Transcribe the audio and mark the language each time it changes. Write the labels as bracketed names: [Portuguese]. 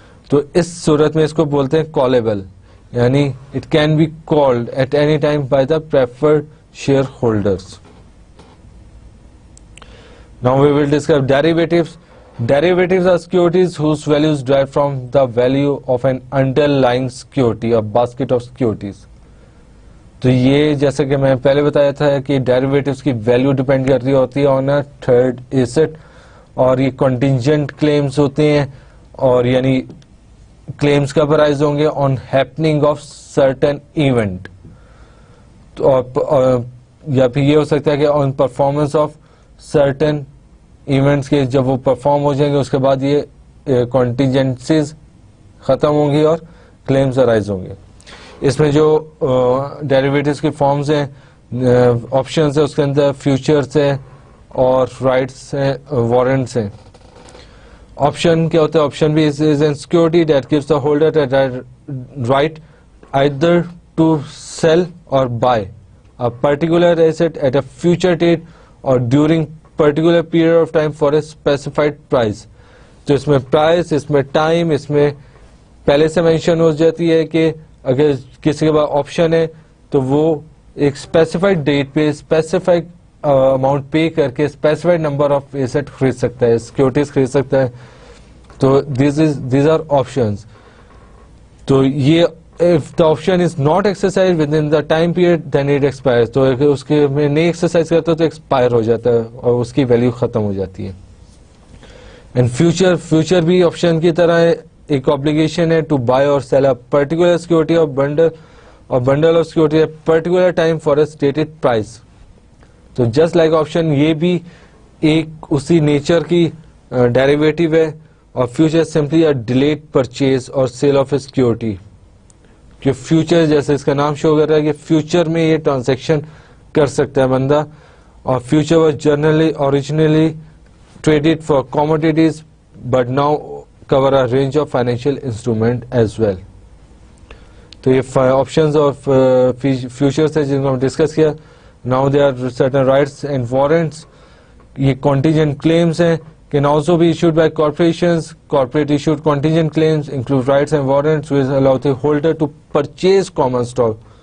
[Urdu] تو اس صورت میں اس کو بولتے ہیں کالبل, یعنی [English] It can be called at any time by the preferred shareholders. Now we will discuss derivatives. Derivatives are securities whose value is derived from the value of an underlying security, a basket of securities. [Urdu] تو یہ جیسے کہ میں پہلے بتایا تھا کہ derivatives کی ویلیو ڈیپینڈ کرتی ہوتی ہے [English] on a third asset, [Urdu] اور یہ کنٹینجنٹ کلیمز ہوتے ہیں, اور یعنی کلیمز کب ارائز ہوں گے [English] on happening of certain event, [Urdu] یا پھر یہ ہو سکتا ہے کہ [English] on performance of certain events [Urdu] کے جب وہ پرفارم ہو جائیں گے اس کے بعد یہ کنٹینجنسیز ختم ہوں گی اور کلیمز ارائز ہوں گے. اس میں جو ڈیریویٹیوز کے فارمز ہیں, آپشنز ہیں, اس کے اندر فیوچرز ہیں اور رائٹس ہیں, وارنٹس ہیں. آپشن کیا ہوتا ہے؟ آپشن بھی [English] Is an security that gives the holder right either to sell or buy a particular asset at a future date or during particular period of time for a specified price. [Urdu] تو اس میں price, اس میں time, اس میں پہلے سے mention ہو جاتی ہے کہ اگر کسی کے پاس آپشن ہے تو وہ ایک اسپیسیفائڈ ڈیٹ پہ اسپیسیفائڈ اماؤنٹ پے کر کے اسپیسیفائڈ نمبر آف ایسٹ خرید سکتا ہے, سیکورٹیز خرید سکتا ہے. [English] تو these are options. [Urdu] تو یہ [English] if the option is not exercised within the time period then it expires. [Urdu] تو اس کے میں نہیں ایکسرسائز کرتا تو ایکسپائر ہو جاتا ہے اور اس کی ویلیو ختم ہو جاتی ہے. [English] and [Urdu] فیوچر بھی آپشن کی طرح ہے, ایک [English] obligation ہے to buy or sell a particular security or bundle of security at particular time for a stated price. [Urdu] تو [English] just like option [Urdu] یہ بھی ایک اسی نیچر کی ڈیریویٹو ہے, اور future [English] simply a delayed purchase or sale of a security. [Urdu] کہ future جیسے اس کا نام شو کر رہا ہے کہ فیوچر میں یہ ٹرانزیکشن کر سکتا ہے بندہ, اور [English] Future was generally originally traded for commodities but now cover a range of financial instrument as well. [Urdu] تو یہ آپشنز اور فیوچرس ہیں جن کو ہم ڈسکس کیا. [English] Now they are certain rights and warrants. [Urdu] یہ کانٹینجنٹ کلیمز ہیں, [English] can also be issued by corporations. Corporate issued contingent claims include rights and warrants which allow the holder to purchase common stock.